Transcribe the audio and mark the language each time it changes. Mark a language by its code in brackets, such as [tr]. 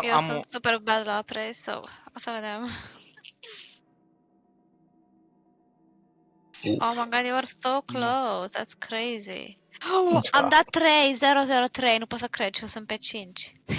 [ro] Eu sunt [en] super bad [ro] la apres, so o să vedem. [en] Oh my god, you are so close. That's crazy. [ro] Oh, am dat 3, 003, nu pot să cred și eu sunt pe 5.